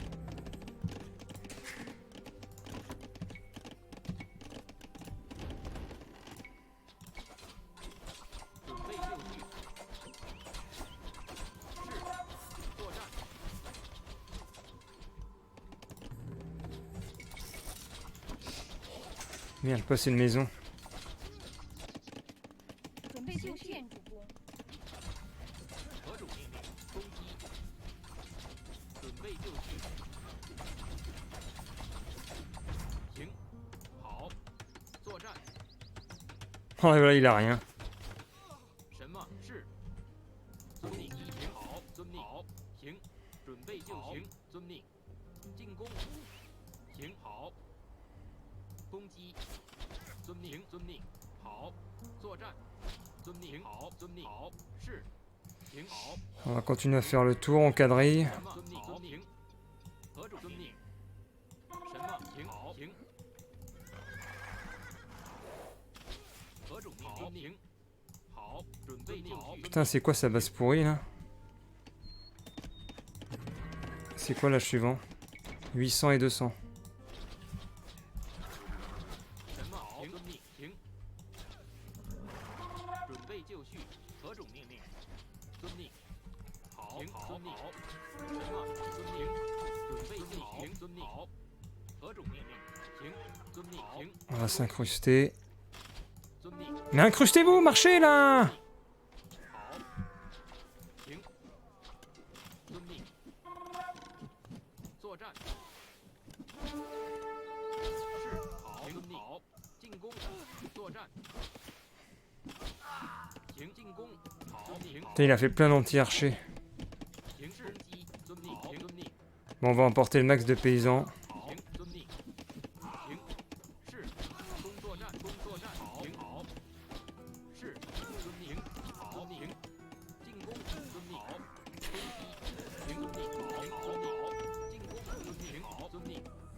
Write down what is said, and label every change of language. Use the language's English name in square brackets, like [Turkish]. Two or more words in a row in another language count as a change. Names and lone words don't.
[French] Merde, pas c'est une maison. [Chinese] 准备就绪。建筑工。 [French] Oh, et voilà, il a rien. [Chinese] 什么是？遵命。行好，遵命。好，行，准备就行。遵命。进攻。行好。攻击。遵命。遵命。好，作战。遵命。好，遵命。好，是。行好。 [French] On va continuer à faire le tour en quadrille. [Chinese] 什么？遵命。遵命。何种遵命？什么？行好。行。何种命令？行。好，准备就绪。 [French] Putain, c'est quoi sa base pourrie là? C'est quoi l'âge suivant? 800 et 200. [Chinese] 什么？好，遵命。行。准备就绪。何种命令？遵命。好，遵命。什么？遵命。准备就行。遵命。好。何种命令？行。遵命。行。 [French] On va s'incruster. [Chinese] 遵命。 [French] Mais incrustez-vous, marchez là! [Chinese] 好。行。遵命。作战。是。好。遵命。好。进攻。作战。行。进攻。好。行。 [French] Putain, il a fait plein d'anti-archers. [Chinese] 行。攻击。遵命。好。遵命。 [French] Bon, on va emporter le max de paysans. [Chinese] 好。遵命。行。是。攻作战。攻作战。好。行。好。是。遵命。好。行。进攻。遵命。好。攻击。行。遵命。好。好。进攻。遵命。好。遵命。